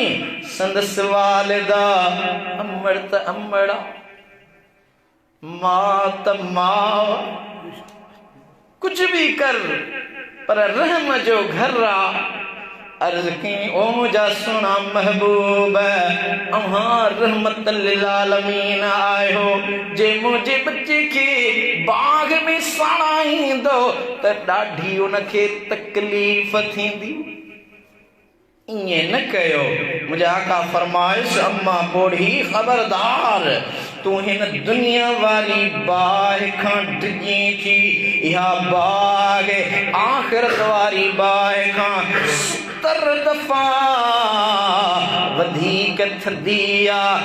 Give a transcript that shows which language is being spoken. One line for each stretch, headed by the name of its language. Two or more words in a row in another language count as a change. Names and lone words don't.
Sindhi: संदसि वालिदा अमड़ त अमड़, माउ त माउ, कुझु बि कर पर रहम जो घर आहे। अर्ज़ कई ओ मुंहिंजा सुहिणा महबूब अव्हां
Arabic: رحمة للعالمين
Sindhi: आहियो, जे मुंहिंजे बच्चे खे बाग़ में साड़ाईंदो त ॾाढी उनखे तकलीफ़ थींदी। ईअं न कयो। मुंहिंजा आका फरमाइश अम्मा पोढ़ी खबरदार तूं हिन दुनिया वारी बाहि खां डिॼी थी, इहा बाहि आख़िरत वारी बाहि खां 70 दफ़ा वधीक थधी आहे।